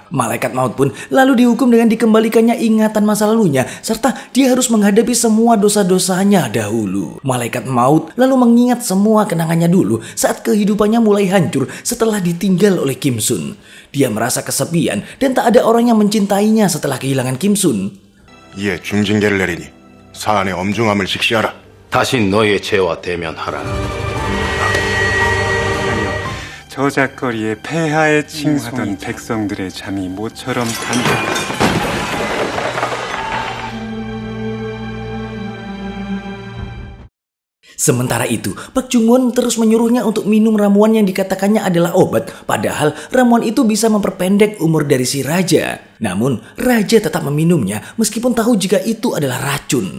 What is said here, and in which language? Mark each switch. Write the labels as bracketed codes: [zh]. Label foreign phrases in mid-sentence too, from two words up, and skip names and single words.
[id] Malaikat maut pun lalu dihukum dengan dikembalikannya ingatan masa lalunya, serta dia harus menghadapi semua dosa-dosanya dahulu. Malaikat maut lalu mengingat semua kenangannya dulu saat kehidupannya mulai hancur setelah ditinggal oleh Kim Sun. Dia merasa kesepian dan tak ada orang yang mencintainya setelah kehilangan Kim Sun. [ko] 이에 중징계를 내리니 사안의 엄중함을 직시하라. 다시 너의 죄와 대면하라. 저작거리에 폐하에 칭송하던 백성들의 잠이 모처럼 간다. [id] Sementara itu, Pak Jung Won terus menyuruhnya untuk minum ramuan yang dikatakannya adalah obat, padahal ramuan itu bisa memperpendek umur dari si raja. Namun, raja tetap meminumnya meskipun tahu jika itu adalah racun.